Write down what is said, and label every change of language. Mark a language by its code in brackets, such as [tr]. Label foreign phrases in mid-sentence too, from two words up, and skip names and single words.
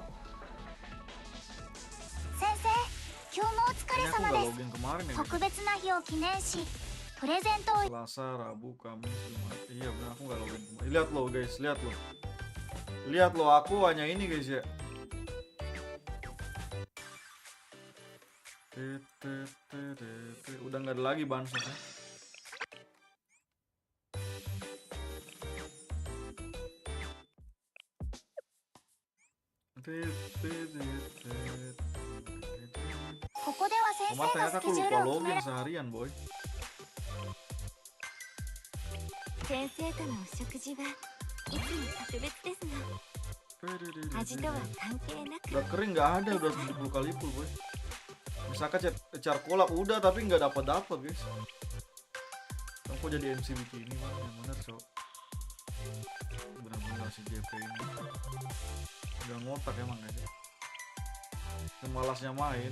[ja] 先生、今日もお疲れ [id] Ini aku [ja] 様 [id] nggak [ja] です。 [id] login kemarin ya. [ja] 特別な日を記念し、プレゼントを [id] Selasa, Rabu, Kamis, Jumat. Iya benar aku nggak login kemarin. Lihat lo guys, lihat lo. Lihat lo, aku hanya ini guys ya. Udah nggak ada lagi bansos ya. Kemarin ternyata aku lupa login seharian boy. [ja] 先生とのお食事はいつも特別ですが、味とは関係なく [id] Udah kering nggak ada, udah 70 kali full boy. Misalkan charcoal udah tapi nggak dapat guys. Aku jadi MC begini mah yang bener so. Bener-bener si JP ini. Udah ngotak emang aja. Yang malasnya main.